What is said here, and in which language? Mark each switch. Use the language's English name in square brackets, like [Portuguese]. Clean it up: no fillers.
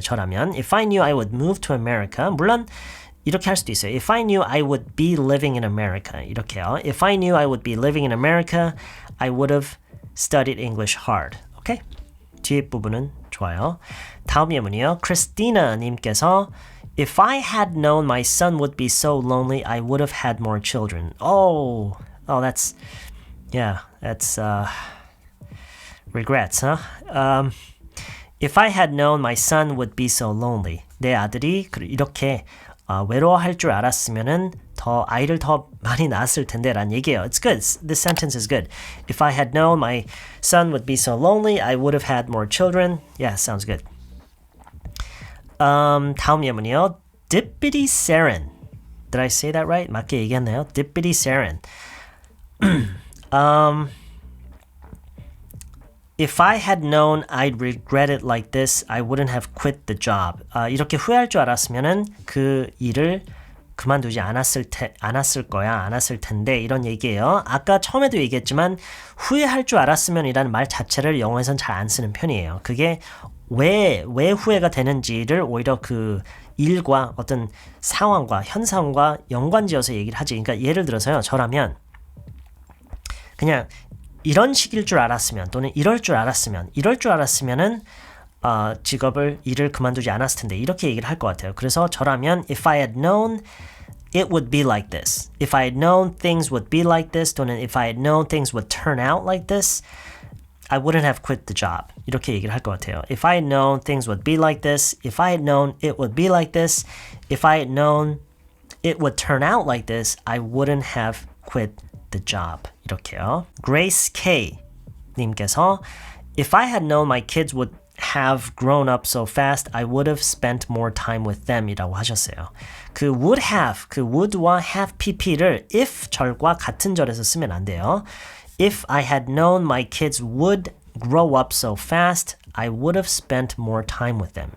[Korean] 저라면 [English] If I knew I would move to America, [Korean] 물론 이렇게 할 수도 있어요. [English] If I knew I would be living in America. [Korean] 이렇게요. [English] If I knew I would be living in America, I would have studied English hard. [Korean] 오케이? 뒤에 부분은 좋아요. 다음 예문이요. [English] 크리스티나 님께서 If I had known my son would be so lonely, I would have had more children. Oh, that's Yeah, that's regrets, huh? If I had known my son would be so lonely. [Korean] 내 아들이 이렇게 외로워할 줄 알았으면은 아이를 더 많이 낳았을 텐데 라는 얘기예요. [English] It's good. This sentence is good. If I had known my son would be so lonely, I would have had more children. Yeah, sounds good. [Korean] 다음 예문이요. [English] Dippity Saren. Did I say that right? [Korean] 맞게 얘기했나요? [English] Dippity Saren. If I had known I'd regret it like this, I wouldn't have quit the job. [Korean] 이렇게 후회할 줄 알았으면은 그 일을 그만두지 않았을 텐데 이런 얘기예요. 아까 처음에도 얘기했지만 후회할 줄 알았으면이라는 말 자체를 영어에선 잘 안 쓰는 편이에요. 그게 왜 후회가 되는지를 오히려 그 일과 어떤 상황과 현상과 연관지어서 얘기를 하지. 그러니까 예를 들어서요. 저라면 그냥 이런 식일 줄 알았으면 또는 이럴 줄 알았으면은 일을 그만두지 않았을 텐데 이렇게 얘기를 할 것 같아요. 그래서 저라면 [English] if I had known it would be like this. If I had known things would be like this [Korean] 또는 [English] if I had known things would turn out like this, I wouldn't have quit the job. [Korean] 이렇게 얘기를 할 것 같아요. [English] If I had known things would be like this, if I had known it would be like this, if I had known it would turn out like this, I wouldn't have quit the job. [Korean] 이렇게요. [English] Grace K 님께서 If I had known my kids would have grown up so fast, I would have spent more time with them [Korean] 이라고 하셨어요. 그 would have, 그 would와 have pp를 if 절과 같은 절에서 쓰면 안 돼요. [English] If I had known my kids would grow up so fast, I would have spent more time with them.